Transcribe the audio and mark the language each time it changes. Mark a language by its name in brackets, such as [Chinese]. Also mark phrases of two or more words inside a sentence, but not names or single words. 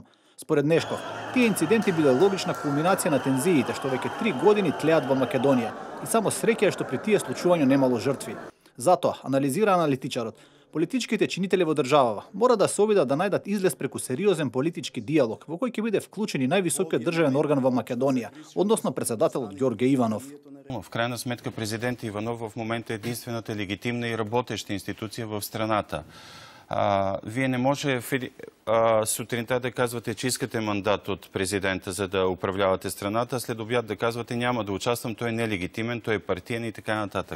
[Macedonian] Според Нешков, тие инциденти биле логична кулминација на тензиите што веќе 3 години тлеат во Македонија и само среќа е што при тие случувања немало жртви. Затоа, анализира аналитичарот, политичките чинители во државава мора да се обидат да најдат излез преку сериозен политички диалог во кој ќе биде вклучен и највисокиот државен орган во Македонија, односно председателот Ѓорѓе Иванов. [Bulgarian] В крайна сметка президент Иванов в момента е единствената легитимна и работеща институција в страната. Вие не може сутринта да казвате, че искате мандат от президента, за да управлявате страната, а след обяд да казвате, няма да участвам, той е нелегитимен, той е партиен и така нататък.